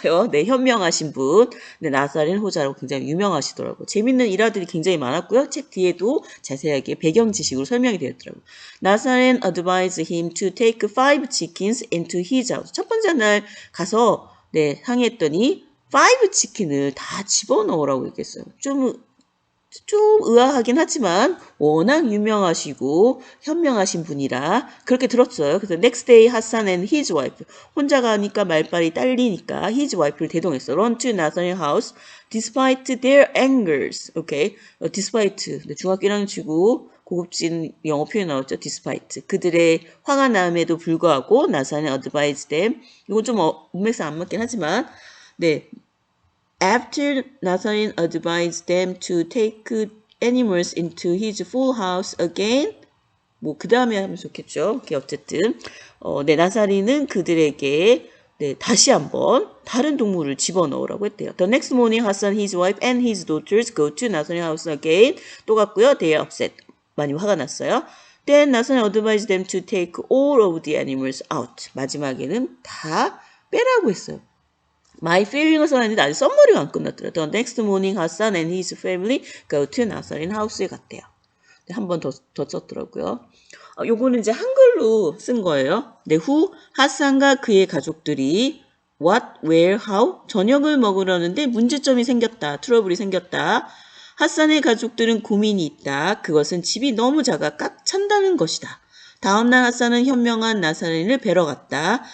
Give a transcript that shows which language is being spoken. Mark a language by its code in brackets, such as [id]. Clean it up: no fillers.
[ko] 네, 현명하신 분. 네, 나서린 호자라고 굉장히 유명하시더라고요. 재밌는 일화들이 굉장히 많았고요. 책 뒤에도 자세하게 배경 지식으로 설명이 되었더라고요. [en] 나서린 advised him to take 5 chickens into his house. [ko] 첫 번째 날 가서 네, 항의했더니 5 치킨을 다 집어넣으라고 얘기했어요. 좀 의아하긴 하지만 워낙 유명하시고 현명하신 분이라 그렇게 들었어요. 그래서 next day 하산 and his wife 혼자 가니까 말빨이 딸리니까 his wife를 대동했어. [en] Run to Nathaniel house despite their angers. [ko] 오케이. despite 중학교 1학년 치고 고급진 영어 표현 나왔죠. despite 그들의 화가 남에도 불구하고 나사는 [en] advised them. [ko] 이건 좀 문맥상 안 맞긴 하지만 네. [en] After Nathan advised them to take animals into his full house again, [ko] 뭐 그 다음에 하면 좋겠죠. 이렇게 어쨌든 네, 나사리는 그들에게 네, 다시 한번 다른 동물을 집어넣으라고 했대요. [en] The next morning, Hassan, his wife, and his daughters go to Nathan's house again. [ko] 또 갔고요. [en] They are upset. [ko] 많이 화가 났어요. [en] Then Nathan advised them to take all of the animals out. [ko] 마지막에는 다 빼라고 했어요. My feeling을 써놨는데 아직 썸머리가 안 끝났더라. [en] The next morning, Hassan and his family go to 나서린 [ko] 하우스에 갔대요. 한 번 더 썼더라고요. 요거는 이제 한글로 쓴 거예요. 네, 후 하산과 그의 가족들이 what, where, how 저녁을 먹으려는데 문제점이 생겼다. 트러블이 생겼다. 하산의 가족들은 고민이 있다. 그것은 집이 너무 작아 꽉 찬다는 것이다. 다음날 하산은 현명한 나사린을 뵈러 갔다.